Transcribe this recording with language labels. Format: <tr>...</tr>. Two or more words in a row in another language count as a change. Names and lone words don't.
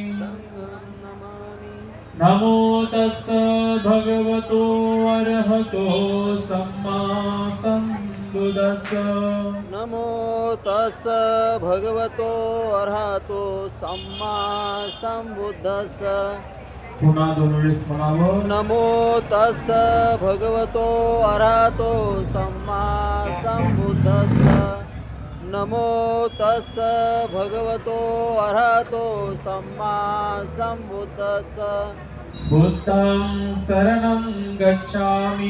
<pi>नमो तस्स भगवतो अरहतो सम्मा संबुद्धस्स। नमो तस्स भगवतो अरहतो सम्मा संबुद्धस्स।</pi> <mr>पुन्हा दोन वेळेस म्हणावं।</mr> <pi>नमो तस्स भगवतो अरहतो सम्मा संबुद्धस्स। नमो तस्स भगवतो अरहतो सम्मा संबुद्धस्स। बुद्धं शरणं गच्छामि</pi>